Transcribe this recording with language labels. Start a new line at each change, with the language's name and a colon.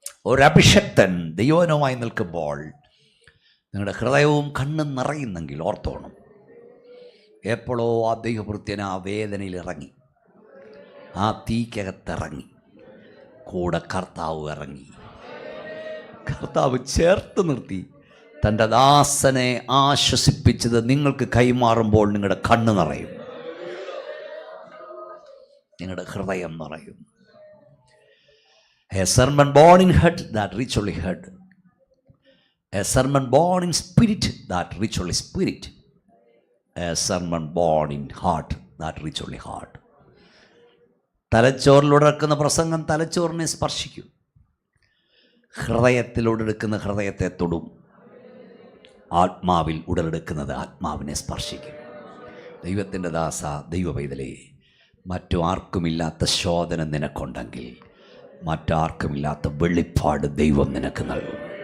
Malayalam: ഒരഭിഷക്തൻ ദൈവനുമായി നിൽക്കുമ്പോൾ നിങ്ങളുടെ ഹൃദയവും കണ്ണും നിറയുന്നെങ്കിൽ ഓർത്തോണം, എപ്പോഴോ ആ ദൈവഭൃത്യൻ ആ വേദനയിൽ ഇറങ്ങി, ആ തീക്കകത്തിറങ്ങി, കൂടെ കർത്താവ് ഇറങ്ങി. കർത്താവ് ചേർത്ത് നിർത്തി തൻ്റെ ദാസനെ ആശ്വസിപ്പിച്ചത് നിങ്ങൾക്ക് കൈമാറുമ്പോൾ നിങ്ങളുടെ കണ്ണ് നിറയും, നിങ്ങളുടെ ഹൃദയം നിറയും.
English: A sermon born in heart that reach only heart. A sermon born in spirit that reach only spirit. A sermon born in heart that reach only heart.
Malayalam: തലച്ചോറിലൂടെ എടുക്കുന്ന പ്രസംഗം തലച്ചോറിനെ സ്പർശിക്കും, ഹൃദയത്തിലൂടെ എടുക്കുന്ന ഹൃദയത്തെ തൊടും, ആത്മാവിൽ ഉടലെടുക്കുന്നത് ആത്മാവിനെ സ്പർശിക്കും. ദൈവത്തിൻ്റെ ദാസ, ദൈവ പൈതലേ, മറ്റു ആർക്കുമില്ലാത്ത ശോധന നിനക്കുണ്ടെങ്കിൽ മറ്റാർക്കുമില്ലാത്ത വെളിപ്പാട് ദൈവം നിനക്ക് നൽകും.